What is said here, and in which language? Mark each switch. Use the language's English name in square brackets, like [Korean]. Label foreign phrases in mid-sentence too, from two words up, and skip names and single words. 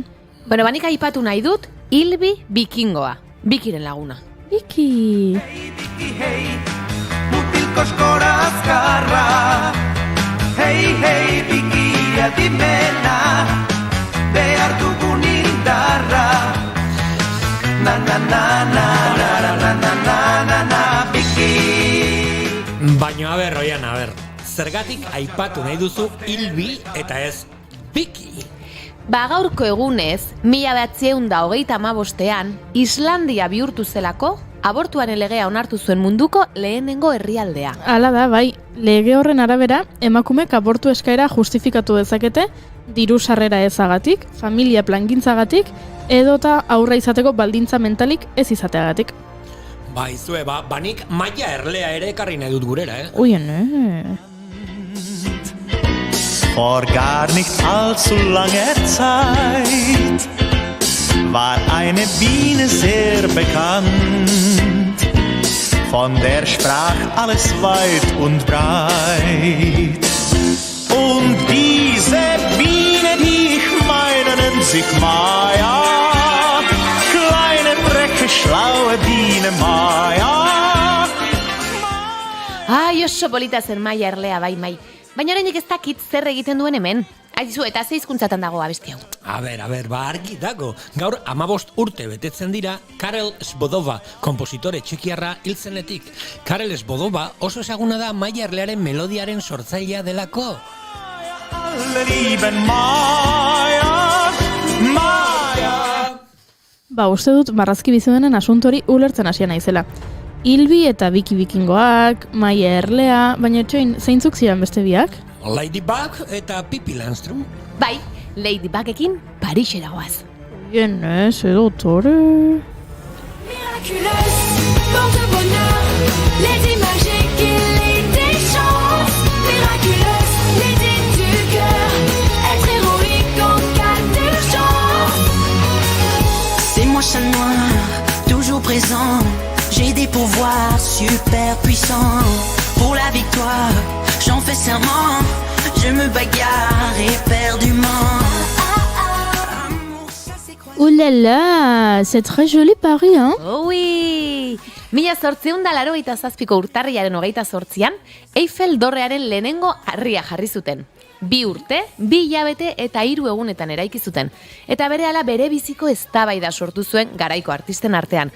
[Basque] Bueno, banik aipatu nahi dut Ilbi bikingoa, bikiren laguna. Biki! Hey, Biki, hey, mutil koskora azkarra. Hey, hey, Biki, adimena, behar dugun indarra. Na, na, na, na, na, na, na, na, na, na, na, Biki. Baina, Oian, zergatik aipatu nahi duzu Ilbi eta ez Biki? Gaurko egunez, 1925ean, Islandia bihurtu zelako, abortuaren legea onartu zuen munduko lehenengo herrialdea. Hala da, bai, lege horren arabera, emakumek abortu eskaera justifikatu dezakete, diru sarrera ezagatik, familia plangintzagatik, edota aurra izateko baldintza mentalik ez izateagatik. Baizue, banik Maia Erlea ere ekarri nahi dut gurera, Uien, [German] Vor gar nicht allzu langer Zeit war eine Biene sehr bekannt. Von der sprach alles weit und breit. Und diese Biene, die ich meine, nennt sich Maja. Kleine, freche, schlaue Biene Maja. [Basque] Ai, oso polita zen Maia Erlea, bai. Baina oraindik ez dakit zer egiten duen hemen. Aizu, eta ze hizkuntzatan dago abesti hau? A ber, argi dago. Gaur 15 urte betetzen dira Karel Svodova, kompositore txekiarra hiltzenetik. Karel Svodova oso ezaguna da Maia Erlearen melodiaren sortzailea delako. [German] Alle lieben Maia, Maia. [Basque] Uste dut marrazki bizidenen asuntori ulertzen hasia naizela. Ilbi eta Biki Bikingoak, Maia Erlea, baina txoin, zeintzuk ziren beste biak? Ladybug eta Pippi Landstrum. Bai, Ladybugekin Parisera goaz. Bien, dotore... [French] Miraculeuse, porte bonheur, lady magique et lady chance. Miraculeuse, lady du cœur, être héroïque en cas d'urgence. C'est moi chat noir, toujours présent. J'ai des pouvoirs super puissants. Pour la victoire, j'en fais serment. Je me bagarre éperdument. Ouh là là, c'est très joli Paris, hein? [Basque] Ui! 1887ko urtarrilaren 28an, Eiffel dorrearen lehenengo harria jarri zuten. 2 urte, 2 hilabete eta 3 egunetan eraiki zuten. Eta berehala bere biziko eztabaida sortu zuen garaiko artisten artean.